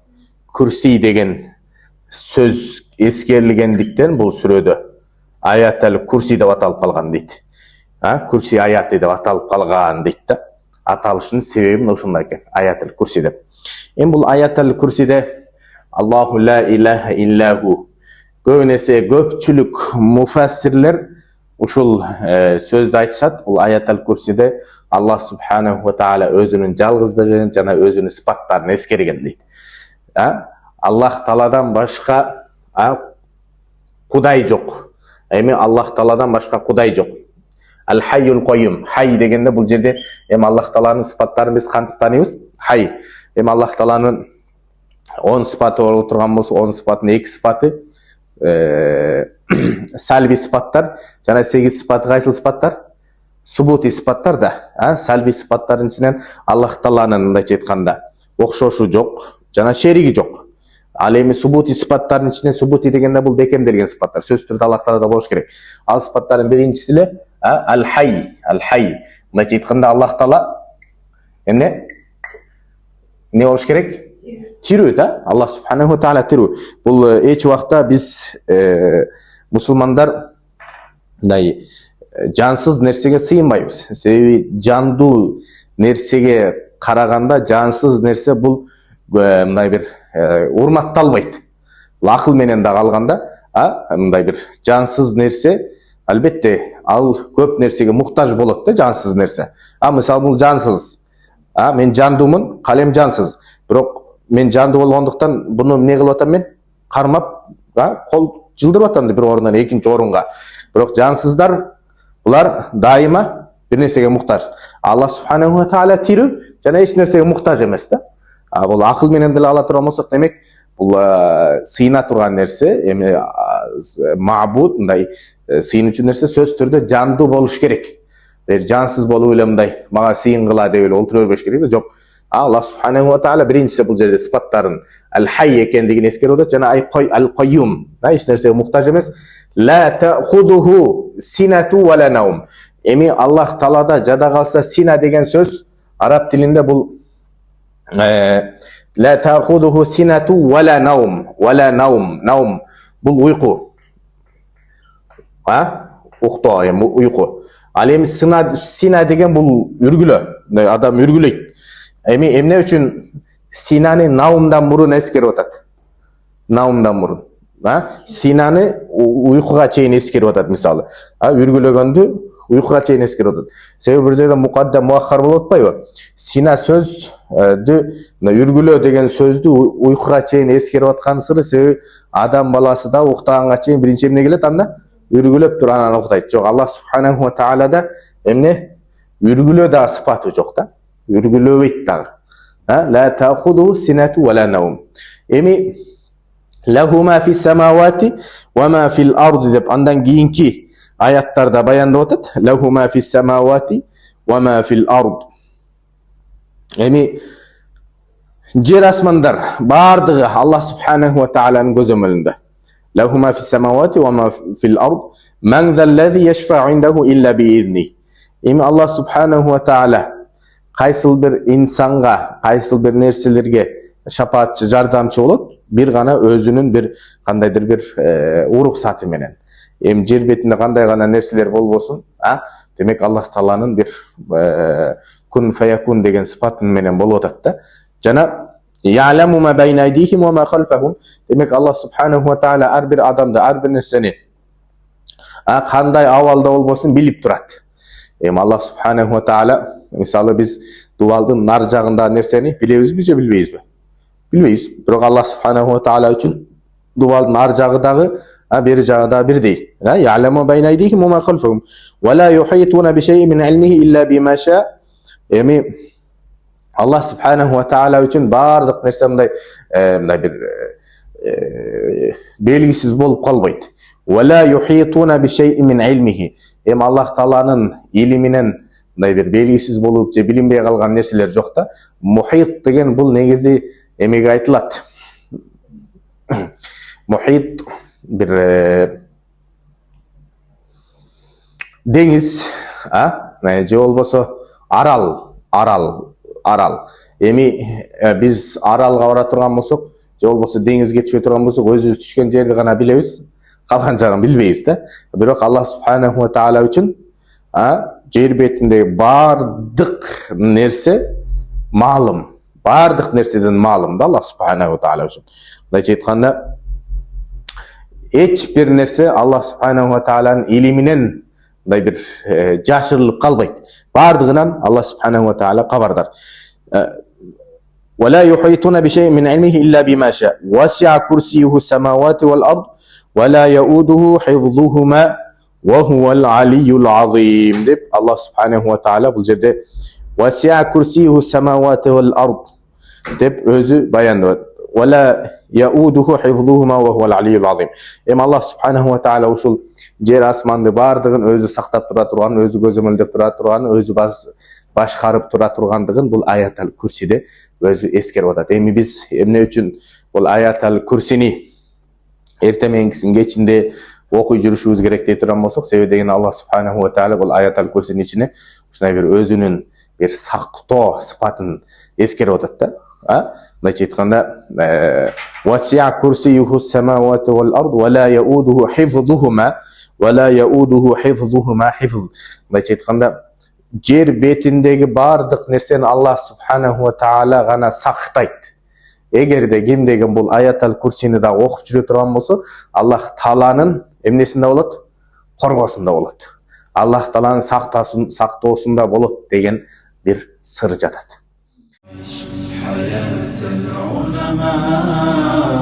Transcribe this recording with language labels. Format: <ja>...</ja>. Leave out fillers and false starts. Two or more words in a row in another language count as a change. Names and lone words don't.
<ky>Курси деген сөз эскерилгендиктен бул сүрөдө Ayat al-Kursi деп аталып калган дейт. Курси аяты деп аталып калган дейт да. Аталышынын себеби ошондой экен, Ayat al-Kursi деп. Эми бул Ayat al-Kursiде</ky> <ar>الله لا إله إلا هو</ar> <ky>көбүнесе көпчүлүк муфассирлер ушул сөздү айтышат. Бул Ayat al-Kursiде Аллах</ky> <ar>سبحانه وتعالى</ar> <ky>өзүнүн жалгыздыгын жана өзүнүн сыпаттарын эскерген дейт. Аллах Тааладан башка Кудай жок. Эми Аллах Тааладан башка Кудай жок.</ky> <ar>الحي القيوم.</ar> <ky>Хай дегенде бул жерде эми Аллах Тааланын сыпаттарын биз кантип тааныйбыз? Хай. Эми Аллах Тааланын 10 сыпаты болуп турган болсо, 10 сыпатынын 2 сыпаты сальби сыпаттар жана 8 сыпаты кайсыл сыпаттар? Субути сыпаттар да. Сальби сыпаттардын ичинен Аллах Тааланын мындайча айтканда окшошу жок жана шериги жок. Ал эми субути сыпаттардын ичинен субути дегенде бул бекемделген сыпаттар. Сөзсүз түрдө Аллах Таалада болуш керек. Ал сыпаттардын биринчиси эле аль-Хай. Аль-Хай. Мындайча айтканда Аллах Таала эмне болуш керек? Тирүү да. Аллах</ky> <ar>سبحانه وتعالى</ar> <ky>тирүү. Бул эч убакта биз мусулмандар мындай жансыз нерсеге сыйынбайбыз. Себеби жандуу нерсеге караганда жансыз нерсе бул мындай бир урматталбайт. Акыл менен да калганда, мындай бир жансыз нерсе албетте ал көп нерсеге муктаж болот да, жансыз нерсе. Мисалы бул жансыз. Мен жандуумун, калем жансыз. Бирок мен жандуу болгондуктан буну эмне кылып атам мен? Кармап, кол жылдырып атам бир орундан экинчи орунга. Бирок жансыздар булар дайыма бир нерсеге муктаж. Аллах</ky> <ar>سبحانه وتعالى</ar> <ky>тирүү жана эч нерсеге муктаж эмес да. Бул акыл менен деле ала турган болсок, демек бул сыйына турган нерсе, эми мабуд мындай сыйынуучу нерсе сөз түрдө жандуу болуш керек. Жансыз болуп эле мындай мага сыйынгыла деп эле олтура бербеш керек да. Жок. Аллах</ky> <ar>سبحانه وتعالى</ar> <ky>биринчиси бул жерде сыпаттарын аль-Хай экендигин эскерип атат жана аль-Кайюм, эч нерсеге муктаж эмес.</ky> <ar>لا تأخذه سنة ولا نوم.</ar> <ky>Эми Аллах Таалада жада калса сина деген сөз араб тилинде бул</ky> <ar>لا تأخذه سنة ولا نوم. ولا نوم.</ar> <ky>Наум бул уйку. Уктоо, эми уйку. Ал эми сина деген бул үргүлө. Адам үргүлөйт. Эми эмне үчүн синаны наумдан мурун эскерип атат? Наумдан мурун. Синаны уйкуга чейин эскерип атат мисалы. Үргүлөгөндү уйкуга чейин эскерип атат. Себеби бир жерде</ky> <ar>مقدم مؤخر</ar> <ky>болуп атпайбы? Сина сөздү, үргүлөө деген сөздү уйкуга чейин эскерип аткан сыры себеби адам баласы да уктаганга чейин биринчи эмне келет анда? Үргүлөп туруп анан уктайт. Жок, Аллах</ky> <ar>سبحانه وتعالى</ar> <ky>эмне? Үргүлөө да сыпаты жок да. Үргүлөбөйт дагы.</ky> <ar>لا تأخذ سنة ولا نوم.</ar> <ky>Эми</ky> <ar>له ما في السماوات وما في الأرض</ar> <ky>деп андан кийинки аяттарда баяндап атат.</ky> <ar>له ما في السماوات وما في الأرض.</ar> <ky>Эми Жер асмандар бардығы Аллах</ky> <ar>سبحانه وتعالى</ar> <ky>көзөмөлүндө.</ky> <ar>له ما في السماوات وما في الأرض من ذا الذي يشفع عنده إلا بإذنه.</ar> <ky>Эми Аллах</ky> <ar>سبحانه وتعالى</ar> <ky>кайсыл бир инсанга, кайсыл бир нерселерге шапаатчы, жардамчы болот, бир гана өзүнүн бир кандайдыр бир уруксаты менен. Эми жер бетинде кандай гана нерселер болбосун, демек Аллах Тааланын бир</ky> <ar>كن فيكون</ar> <ky>деген сыпаты менен болуп атат да.</ky> <ar>Жана يعلم ما بين أيديهم وما خلفهم.</ar> <ky>Демек Аллах</ky> <ar>سبحانه وتعالى</ar> <ky>ар бир адамды, ар бир нерсени кандай абалда болбосун билип турат. Эми Аллах</ky> <ar>سبحانه وتعالى,</ar> <ky>мисалы биз дубалдын нар жагындагы нерсени билебизби же билбейбизби? Билбейбиз. Бирок Аллах</ky> <ar>سبحانه وتعالى</ar> <ky>үчүн дубалдын ар жагы дагы бери жагы дагы бирдей.</ky> <ar>يعلم بين أيديهم وما خلفهم ولا يحيطون بشيء من علمه إلا بما شاء.</ar> <ky>Эми Аллах</ky> <ar>سبحانه وتعالى</ar> <ky>үчүн бардык нерсе мындай бир белгисиз болуп калбайт.</ky> <ar>ولا يحيطون بشيء من علمه.</ar> <ky>Эми Аллах Тааланын илиминен мындай бир белгисиз болуп же билинбей калган нерселер жок да. Мухит деген бул негизи эмеге айтылат. Мухит бир деңиз, же болбосо арал. Эми биз аралга бара турган болсок, же болбосо деңизге түшө турган болсок, өзүбүз түшкөн жерди гана билебиз, калган жагын билбейбиз да. Бирок Аллах</ky> <ar>سبحانه وتعالى</ar> <ky>үчүн жер бетиндеги бардык нерсе маалым. Бардык нерседен маалым да Аллах</ky> <ar>سبحانه وتعالى</ar> <ky>үчүн. Мындайча айтканда, эч бир нерсе Аллах</ky> <ar>سبحانه وتعالى</ar> <ky>илиминен мындай бир жашырылып калбайт. Бардыгынан Аллах субханаху ва таала кабардар.</ky> <ar>ولا يحيطون بشيء من علمه إلا بما شاء وسع كرسيه السماوات والأرض ولا يؤوده حفظهما وهو العلي العظيم.</ar> <ky>деп Аллах</ky> <ar>سبحانه وتعالى</ar> <ky>бул жерде</ky> <ar>وسع كرسيه السماوات والأرض</ar> <ky>деп өзү баяндап.</ky> <ar>ولا يؤوده حفظهما وهو العلي العظيم.</ar> <ky>Эми Аллах</ky> <ar>سبحانه وتعالى</ar> <ky>ушул жер асманды бардыгын өзү сактап тура турганын, өзү көзөмөлдөп тура турганын, өзү башкарып тура тургандыгын бул аятал курсиде өзү эскерип атат. Эми биз эмне үчүн бул аятал курсини эртең мененкисин кечинде окуй жүрүшүбүз керек дей турган болсок, себеби деген Аллах</ky> <ar>سبحانه وتعالى</ar> <ky>бул аятал курсинин ичине ушундай бир өзүнүн бир сактоо сыпатын эскерип атат да. Мындайча айтканда,</ky> <ar>وسع كرسيه السماوات والأرض ولا يؤوده حفظهما ولا يؤوده حفظهما حفظ.</ar> <ky>Мындайча айтканда, жер бетиндеги бардык нерсени Аллах</ky> <ar>سبحانه وتعالى</ar> <ky>гана сактайт. Эгерде ким деген бул аятал курсини да окуп жүрө турган болсо, Аллах Тааланын эмнесинде болот? Коргосунда болот. Аллах Тааланын сактоосунда болот деген бир сыр жатат.</ky> <ar>حياة العلماء</ar>